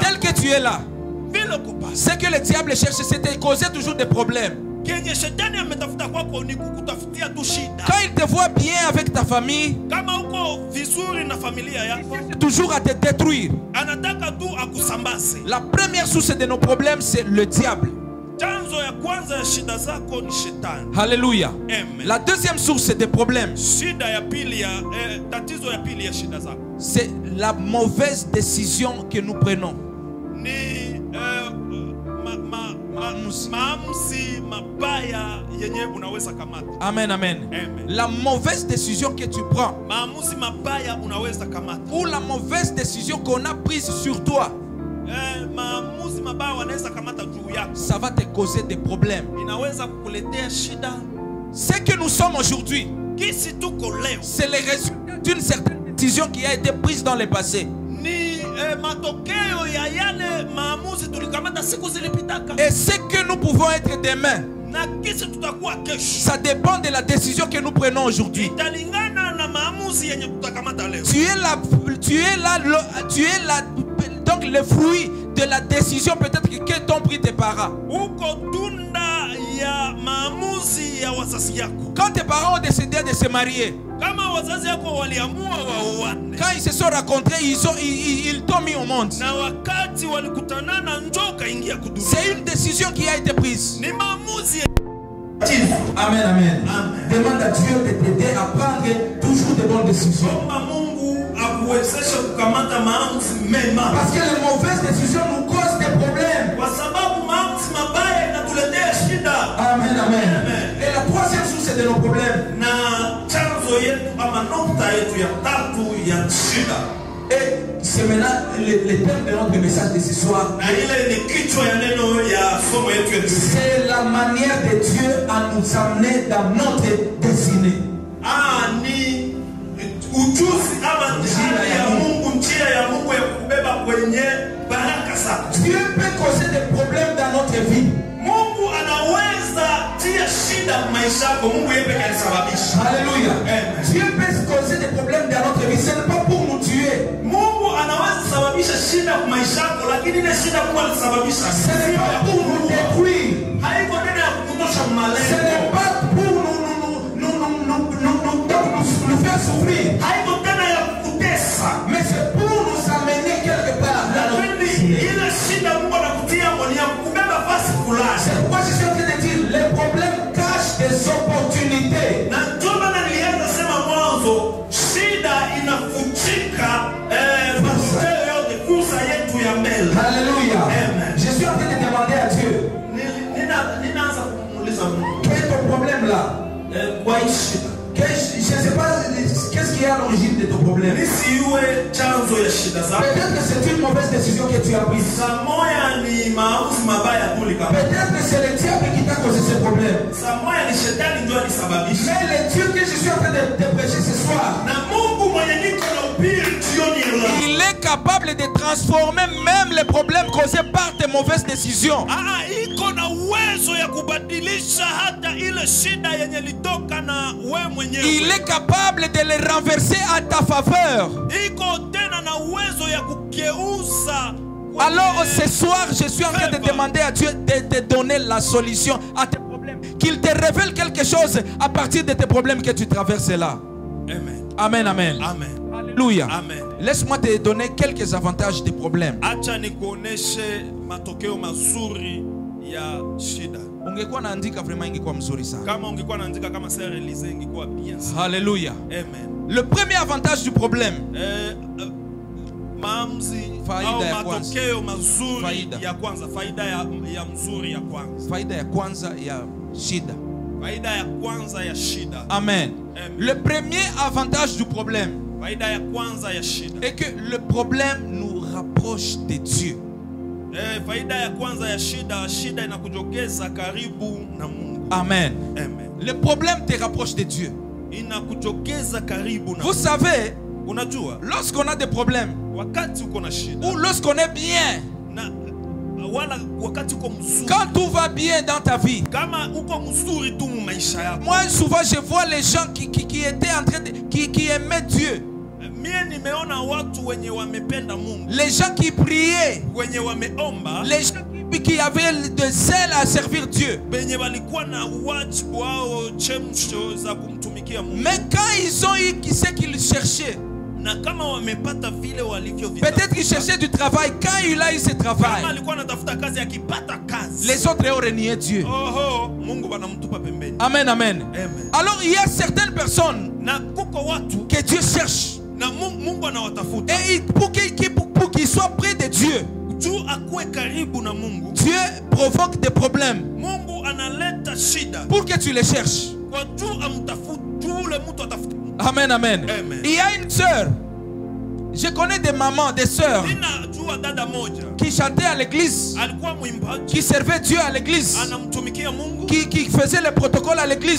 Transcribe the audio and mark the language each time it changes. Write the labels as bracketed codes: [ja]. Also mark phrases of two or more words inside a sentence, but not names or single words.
[fr] Tel que tu es là, [sw] Vile kupasa. [fr] ce que le diable cherche, c'est de causer toujours des problèmes. [sw] Kenye shetani ametafuta kwako ni kukutafutia tu shida. [fr] Quand il te voit bien avec ta famille, [sw] Kama uko vizuri na familia yako, [fr] c'est toujours à te détruire. [sw] anataka tu akusambaze. [fr] La première source de nos problèmes, c'est le diable. [sw] Chanzo ya kwanza ya shida zako ni shetani. Alléluia. Amen. [fr] La deuxième source c'est des problèmes. [sw] Shida ya pili ya tatizo ya pili ya shida zako [fr] C'est la mauvaise décision que nous prenons. [sw] ni maamuzi mabaya yenye unaweza kamata. Amen, amen. Amen. [fr] La mauvaise décision que tu prends [sw] Maamuzi mabaya unaweza kamata. [fr] ou la mauvaise décision qu'on a prise sur toi, [sw] Maamuzi mabaya wanaweza kamata juu yako. [fr] ça va te causer des problèmes. [sw] Inaweza kukuletea shida. [fr] Ce que nous sommes aujourd'hui, [sw] Kisi tuko leo [fr] c'est le résultat d'une certaine décision qui a été prise dans le passé. [sw] ni matokeo ya yale maamuzi tulikamata siku zilipitaka. [fr] Et ce que nous pouvons être demain, [sw] Na kisi tutakuwa kesho [fr] ça dépend de la décision que nous prenons aujourd'hui. [sw] italingana na maamuzi yenye tutakamata leo. [fr] Donc le fruit de la décision peut-être que t'ont pris tes parents. [sw] Uko tunda ya maamuzi ya wazazi yako. [fr] Quand tes parents ont décidé de se marier, [sw] Kama wazazi yako waliamua waoane [fr] quand ils se sont rencontrés, ils t'ont mis au monde. [sw] na wakati walikutanana njoo kaingia kudunia. [fr] C'est une décision qui a été prise. [sw] Ni maamuzi. Amen, amen. [fr] Demande à Dieu de t'aider à prendre toujours de bonnes décisions. [sw] Omba Mungu akuwezeshe kukamata maamuzi mema. [fr] Parce que les mauvaises décisions nous causent des problèmes. [sw] Kwa sababu maamuzi mabaya inatuletea shida. Amen, amen. [fr] Et la troisième source de nos problèmes, [sw] Na chanzo yetu ama nukta yetu ya tatu ya shida. [fr] et c'est maintenant le thème de notre message de ce soir, [sw] Na ile ni kichwa ya neno ya somo yetu ya leo. [fr] c'est la manière de Dieu à nous amener dans notre destinée. [sw] Ni ujuzi ama njia ya Mungu, njia ya Mungu ya kubeba kwenye baraka zako. [fr] Dieu peut causer des problèmes dans notre vie. [sw] Mungu anaweza tia shida maisha yako. Mungu yeye pekee alisababisha. Alléluia. Amen. [fr] Dieu peut causer des problèmes dans notre vie. Ce n'est pas pour nous tuer. [sw] Mungu anaweza sababisha shida kwa maisha yako, lakini ile shida kwa alisababisha. [fr] Ce n'est pas pour nous détruire. [sw] Haiko tena ya kukutosha [fr] Ce [sw] malengo. [fr] n'est pas pour nous faire souffrir. [sw] Haiko tena ya kukutesa. [fr] Mais c'est pour nous amener quelque part dans notre [sw] Lakini [fr] destinée. [sw] ile shida Mungu anakutia kwa ya kukubeba fasi fulani. [fr] C'est pourquoi je suis en train de dire les problèmes cachent des opportunités. [sw] Na ndio maana nilianza sema mwanzo, shida inafuchika matokeo yote, fursa yetu ya mbele. Alléluia. Amen. [fr] Je suis en train de demander à Dieu, [sw] Ninaanza kumuuliza Mungu [fr] quel est ton problème là? [sw] kwa hii shida. [fr] Je ne sais pas qu'est-ce qui est à l'origine de ton problème. [sw] Nisiwe chanzo ya shida zako. [fr] Peut-être que c'est une mauvaise décision que tu as prise. [sw] Samoya ni maamuzi mabaya tulikapa. [fr] Peut-être que c'est le diable qui t'a causé ce problème. [sw] Samoya ni shetani ndio alisababisha. [fr] Mais le Dieu que je suis en train de prêcher ce soir, [sw] Na Mungu mwenye niko na upiri jioni ya leo. [fr] il est capable de transformer même les problèmes causés par tes mauvaises décisions. [sw] Iko na uwezo ya kubadilisha hata ile shida yenye litoka na we mwenyewe. [fr] Il est capable de les renverser à ta faveur. [sw] Iko tena na uwezo ya kugeuza. [fr] Alors ce soir, je suis en train de demander à Dieu de te donner la solution à tes problèmes. Qu'il te révèle quelque chose à partir de tes problèmes que tu traverses là. Amen. Amen, amen. Amen. Alléluia. Amen. Laisse-moi te donner quelques avantages des problèmes. [sw] Acha nikuoneshe matokeo mazuri ya shida. Ungekuwa naandika vraiment ingekuwa mzuri sana. Kama ungekuwa naandika kama Sir Elise ingekuwa bien sana. Alléluia. Amen. [fr] Le premier avantage du problème, [sw] Maamuzi Faida au ya kwanza. matokeo mazuri Faida. ya kwanza, faida ya mzuri ya kwanza. faida ya kwanza ya shida. Faida ya kwanza ya shida. Amen. Amen. [fr] Le premier avantage du problème [sw] Faida ya kwanza ya shida. [fr] est que le problème nous rapproche de Dieu. [sw] Faida ya kwanza ya shida, shida inakujogeza karibu na Mungu. Amen. Amen. [fr] Le problème te rapproche de Dieu. [sw] Inakujogeza karibu na [fr] Vous savez, [sw] unajua [fr] lorsqu'on a des problèmes [sw] wakati uko na shida [fr] ou lorsqu'on est bien, [sw] na wala wakati uko mzuri, [fr] quand tout va bien dans ta vie, [sw] kama uko mzuri tu mu maisha yako. [fr] moi souvent je vois les gens qui étaient en train de qui aimaient Dieu, [sw] Mie nimeona watu wenye wamependa Mungu, [fr] les gens qui priaient, [sw] wenye wameomba, [fr] les gens qui avaient de zèle à servir Dieu. [sw] wenye walikuwa na wajibu wao chemsho za kumtumikia Mungu. [fr] Mais quand ils ont eu ce qu'ils cherchaient, [sw] Na na kama wamepata vile walivyo [fr] Peut-être qu'il cherchait du travail. Quand il a eu ce travail, [sw] kama alikuwa anatafuta kazi akipata kazi, [fr] les autres ont renié Dieu. [sw] oho, Mungu banamtupa pembeni. Amen, amen. Amen. [fr] Alors il y a certaines personnes [sw] Na kuko watu [fr] que Dieu cherche. [sw] na Mungu anawatafuta [fr] Et pour qu'ils soient près de Dieu, [sw] juu akuwe karibu na Mungu. [fr] Dieu provoque des problèmes [sw] Mungu analeta shida [fr] pour que tu les cherches. [sw] kwa juu amtafute, juu ule mtu atafuta. Amen, amen. Amen. [fr] Il y a une sœur. Je connais des mamans, des sœurs [sw] Ninajua dada moja [fr] qui chantaient à l'église, [sw] alikuwa mwimbaji, [fr] qui servaient Dieu à l'église, [sw] anamtumikia Mungu, [fr] qui faisaient le protocole à l'église.